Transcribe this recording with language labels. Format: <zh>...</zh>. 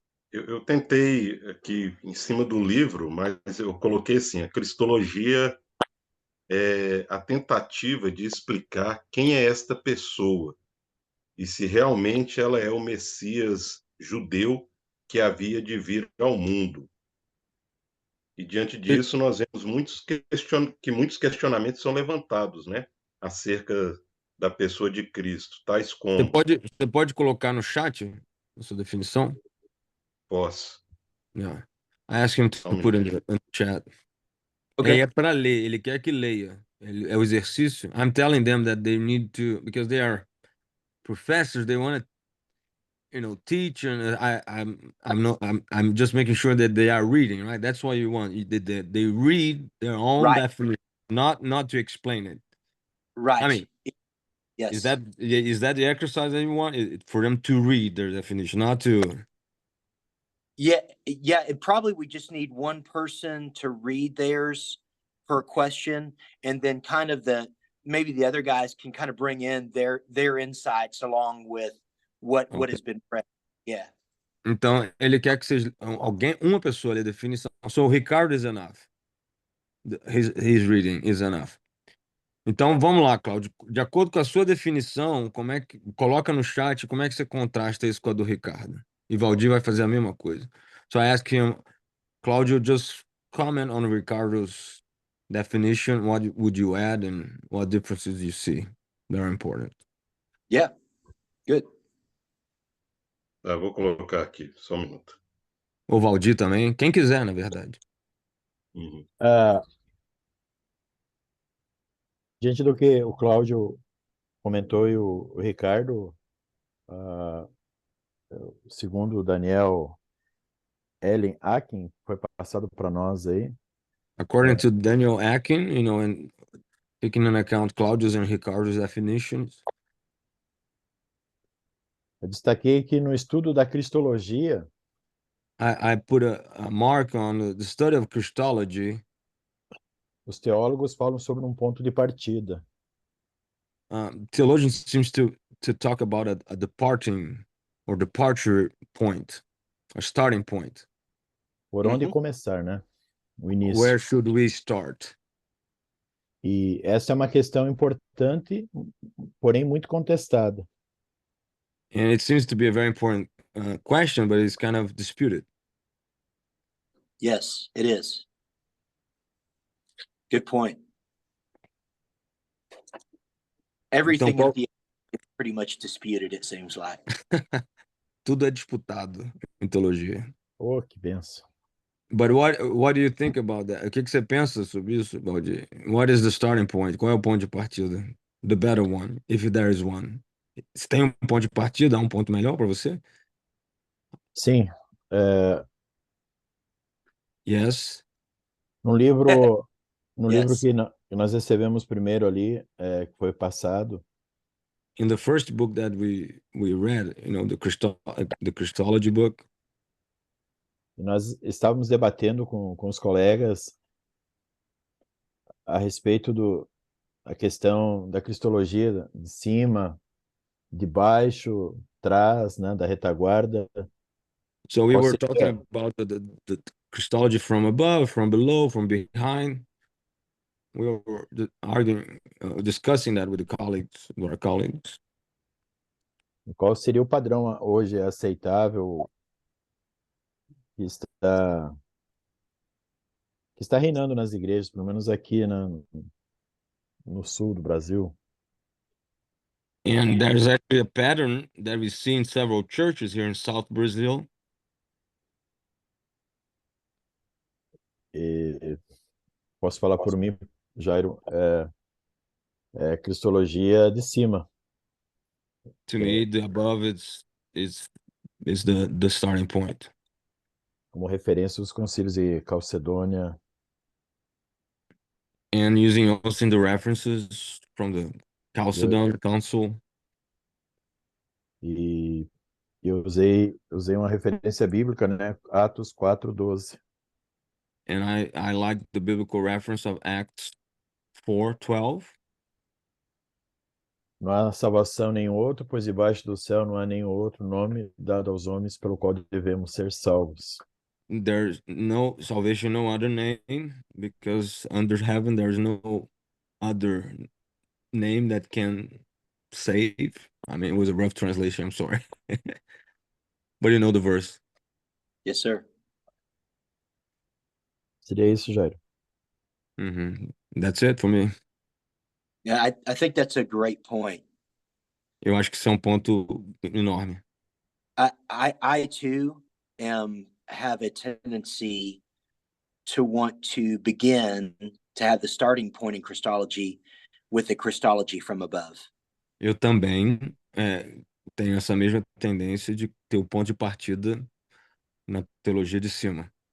<pt>Eu tentei aqui em cima do livro, mas eu coloquei assim, a cristologia é a tentativa de explicar quem é esta pessoa e se realmente ela é o Messias judeu que havia de vir ao mundo. E diante disso nós vemos muitos questionamentos são levantados, né, acerca da pessoa de Cristo, tais como... Você pode colocar no chat a sua definição? Posso.</pt> <en>Yeah. I asked him to put in the chat. Okay.</en> <pt>É para ler, ele quer que leia. É o exercício.</pt> <en>I'm telling them that they need to, because they are professors, they want to, teach, and I'm just making sure that they are reading, right? That's what you want. They read their own Right. definition, not to explain it. Right. I mean, yes. Is that the exercise that you want? For them to read their definition, not to... Yeah. It probably we just need one person to read theirs per question, and then kind of maybe the other guys can kind of bring in their insights along with what has been read. Yeah.</en> <pt>Então, ele quer que seja uma pessoa lê a definição.</pt> <en>So, Ricardo is enough. His reading is enough.</en> <pt>Então, vamos lá, Cláudio. De acordo com a sua definição, coloca no chat como é que você contrasta isso com a do Ricardo. E Valdir vai fazer a mesma coisa.</pt> <en>So, I ask him, Cláudio, just comment on Ricardo's definition. What would you add and what differences you see? They're important. Yeah. Good.</en> <pt>Vou colocar aqui, só um minuto. O Valdir também, quem quiser, na verdade. Uhum. Diante do que o Cláudio comentou e o Ricardo, segundo o Daniel Ellen Akin, foi passado para nós aí.</pt> <en>According to Daniel Akin, and taking into account Claudio's and Ricardo's definitions.</en> <pt>Eu destaquei que no estudo da cristologia,</pt> <en>I put a mark on the study of Christology.</en> <pt>Os teólogos falam sobre um ponto de partida.</pt> <en>Theologian seems to talk about a departing or departure point, a starting point.</en> <pt>Por onde começar, né? O início.</pt> <en>Where should we start?</en> <pt>E essa é uma questão importante, porém muito contestada.</pt> <en>And it seems to be a very important question, but it's kind of disputed. Yes, it is. Good point. Everything at the end is pretty much disputed, it seems like.</en> <pt>Tudo é disputado em teologia. Oh, que benção.</pt> <en>But what do you think about that?</en> <pt>O que você pensa sobre isso, Valdir?</pt> <en>What is the starting point?</en> <pt>Qual é o ponto de partida?</pt> <en>The better one, if there is one.</en> <pt>Se tem um ponto de partida, há um ponto melhor para você? Sim.</pt> <en>Yes.</en> <pt>No livro</pt> <en>Yes.</en> <pt>que nós recebemos primeiro ali, que foi passado,</pt> <en>In the first book that we read, the Christology book,</en> <pt>nós estávamos debatendo com os colegas a respeito a questão da cristologia de cima, de baixo, trás, né, da retaguarda.</pt> <en>so we</en> <pt>Ou</pt> <en>were</en> <pt>seja,</pt> <en>talking about the Christology from above, from below, from behind. we were arguing, discussing that with our colleagues.</en> <pt>Qual seria o padrão hoje aceitável que está reinando nas igrejas, pelo menos aqui no sul do Brasil?</pt> <en>And there's actually a pattern that we see in several churches here in South Brazil.</en> <pt>E posso falar por mim, Jairo, é cristologia de cima.</pt> <en>To me, the above is the starting point.</en> <pt>Como referência os concílios de Calcedônia,</pt> <en>And using also in the references from the Chalcedon Council.</en> <pt>e eu usei uma referência bíblica, né? Atos 4:12.</pt> <en>And I like the biblical reference of Acts 4:12.</en> <pt>Não há salvação nenhum outro, pois debaixo do céu não há nenhum outro nome dado aos homens pelo qual devemos ser salvos.</pt> <en>There's no salvation, no other name, because under heaven there's no other name that can save. I mean, it was a rough translation, I'm sorry. But you know the verse. Yes, sir.</en> <pt>Seria isso, Jairo.</pt> <en>That's it for me. Yeah, I think that's a great point.</en> <pt>Eu acho que isso é um ponto enorme.</pt> <en>I too have a tendency to want to begin to have the starting point in Christology with the Christology from above.</en> <pt>Eu também tenho essa mesma tendência de ter o ponto de partida na teologia de cima.</pt>